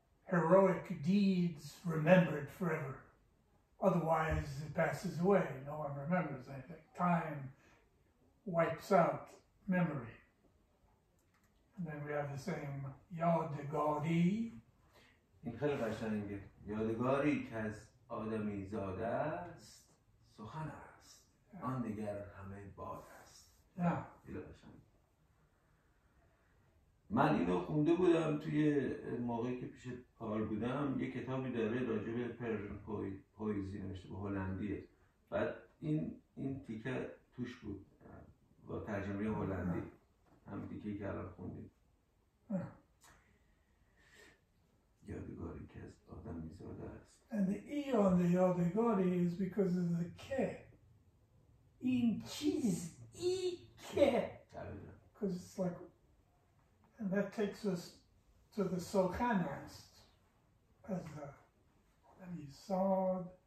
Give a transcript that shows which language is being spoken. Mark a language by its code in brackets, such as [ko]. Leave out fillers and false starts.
[en] heroic deeds remembered forever. Otherwise, it passes away. No one remembers anything. Time wipes out memory. And then we have the same یادگاری. [fa] این خیلی قشنگه. یادگاری که از آدمی زاده است سخن است، آن دیگر همه باد است. خیلی قشنگ. من اینو خونده بودم توی موقعی که پیش پال بودم. یه کتابی داره راجع به پرژن پویزی نوشته، به هلندیه. بعد این تیکه توش بود با ترجمه هلندی، هم تیکه‌ای که الان خوندیم. یادگاری که از آدم زاده است. [en] And the E on the یادگاری is because of the K. [fa] این چیز ای که. [en] Because it's like, and that takes us to the سخنست as the Yisod.